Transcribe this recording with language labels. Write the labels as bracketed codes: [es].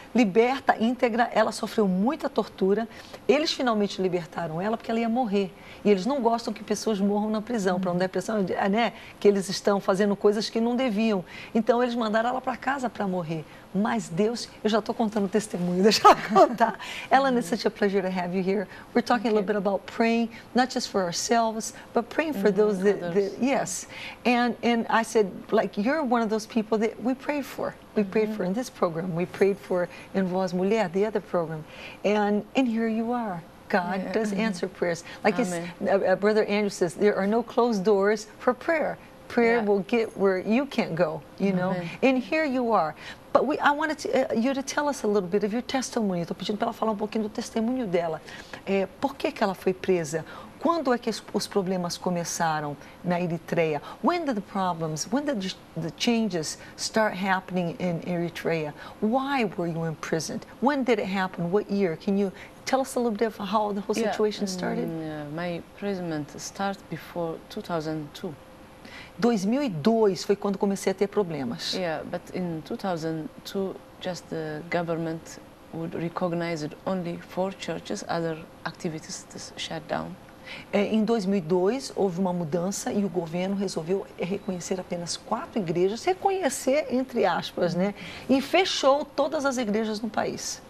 [pt] Liberta, íntegra, ela sofreu muita tortura. Eles finalmente libertaram ela porque ela ia morrer. E eles não gostam que pessoas morram na prisão, para não dar a impressão, né, que eles estão fazendo coisas que não deviam. Então, eles mandaram ela para casa para morrer. Mas Deus, eu já estou contando o testemunho, deixa eu contar. [en] Ellen, it's such a pleasure to have you here. We're talking a little bit about praying, not just for ourselves, but praying for those that yes. And I said, like, you're one of those people that we prayed for. We prayed for in this program. We prayed for in Voz Mulher, the other program. And here you are. God does answer prayers. Like Brother Andrew says, there are no closed doors for prayer. Prayer will get where you can't go, you know. And here you are. But I wanted you to tell us a little bit of your testimony. [pt] Estou pedindo para ela falar um pouquinho do testemunho dela. Por que ela foi presa? Quando é que os problemas começaram na Eritreia? [en] When did the changes start happening in Eritrea? Why were you imprisoned? When did it happen? What year? Can you tell us a little bit of how the whole situation started? My imprisonment started before 2002. [pt] 2002 foi quando comecei a ter problemas. [en] Yeah, but in 2002, just the government would recognize it only 4 churches, other activities shut down. [pt] Em 2002 houve uma mudança e o governo resolveu reconhecer apenas 4 igrejas, reconhecer entre aspas, né? E fechou todas as igrejas no país.